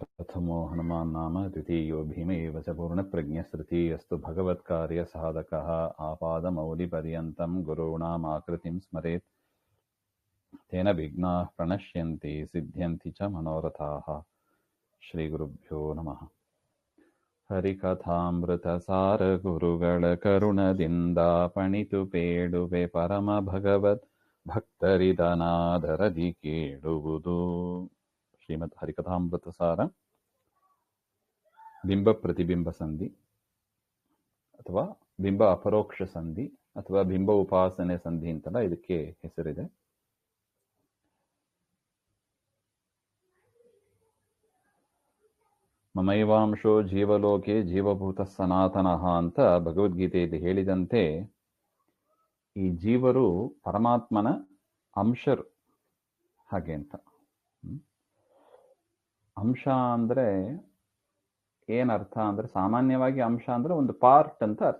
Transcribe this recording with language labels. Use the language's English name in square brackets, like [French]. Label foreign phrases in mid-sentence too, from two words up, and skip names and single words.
[Sanskrit] प्रथमो हनुमान् नाम द्वितीयो भीमैव च पूर्णप्रज्ञस्तृतीयस्तु भगवत्कार्यसाधकः आपादमौलिपर्यन्तं गुरूणामाकृतिं स्मरेत् तेन विघ्नाः प्रणश्यन्ति सिद्ध्यन्ति च मनोरथाः। श्रीगुरुभ्यो नमः। [Kannada] ಹರಿಕಥಾಮೃತಸಾರ ಗುರುಗಳ ಕರುಣದಿಂದಾಪಣಿತು ಪೇಳುವೆ ಪರಮ ಭಗವತ್ ಭಕ್ತರಿದನಾದರದಿ ಕೇಳುವುದು. ಶ್ರೀಮದ್ ಹರಿಕಥಾಮೃತ ಸಾರ ಬಿಂಬ ಪ್ರತಿಬಿಂಬ ಸಂಧಿ ಅಥವಾ ಬಿಂಬ ಅಪರೋಕ್ಷ ಸಂಧಿ ಅಥವಾ ಬಿಂಬ ಉಪಾಸನೆ ಸಂಧಿ ಅಂತಲ್ಲ ಇದಕ್ಕೆ ಹೆಸರಿದೆ. [Sanskrit] ಮಮೈವಾಂಶೋ ಜೀವಲೋಕೆ ಜೀವಭೂತ ಸನಾತನಃ [Kannada] ಅಂತ ಭಗವದ್ಗೀತೆಯಲ್ಲಿ ಹೇಳಿದಂತೆ ಈ ಜೀವರು ಪರಮಾತ್ಮನ ಅಂಶರು ಹಾಗೆ ಅಂತ. ಅಂಶ ಅಂದ್ರೆ ಏನರ್ಥ ಅಂದ್ರೆ ಸಾಮಾನ್ಯವಾಗಿ ಅಂಶ ಅಂದ್ರೆ ಒಂದು ಪಾರ್ಟ್ ಅಂತ ಅರ್ಥ.